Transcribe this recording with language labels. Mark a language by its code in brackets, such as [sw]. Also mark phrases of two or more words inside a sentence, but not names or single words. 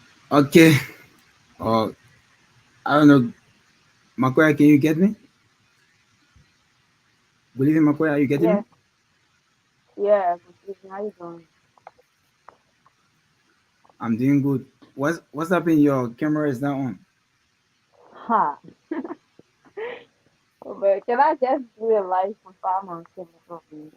[en] Okay. Uh, I don't know. Makoya, can you get me? Good evening, Makoya. Are you getting me? Yes, yeah, good evening. How you doing? I'm doing good. What's happening? Your camera is not on. Ha. Oh, but can I just do a live performance in the program?